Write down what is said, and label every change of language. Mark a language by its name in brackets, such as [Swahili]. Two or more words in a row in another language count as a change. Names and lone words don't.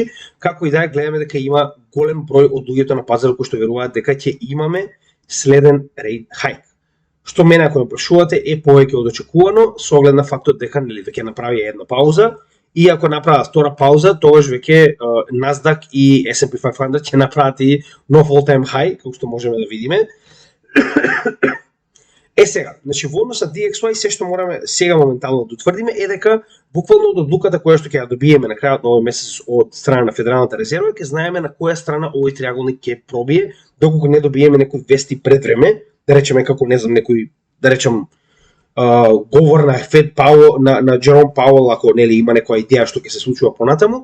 [Macedonian] Како и да е, гледаме дека има голем број од луѓето на пазарот кои што веруваат дека ќе имаме следен [English] rate hike. [Macedonian] Што мене ако ме прашувате е повеќе од очекувано, со оглед на фактот дека нели веќе направи една пауза и ако направат втора пауза, тогаш веќе Nasdaq и S&P 500 ќе направат и нов [English] all-time high, [Macedonian] како што можеме да видиме. Сега, значи во однос на DXY се што мораме сега моментално да утврдиме е дека буквално од одлуката која што ќе ја добиеме на крајот на овој месец од страна на Федералната резерва, ќе знаеме на која страна овој триаголник ќе пробие, доколку не добиеме некои вести пред време, да речеме како не знам некој, да речем говор на Фед Пауел, на Джером Пауел, ако нели има некоја идеја што ќе се случува понатаму.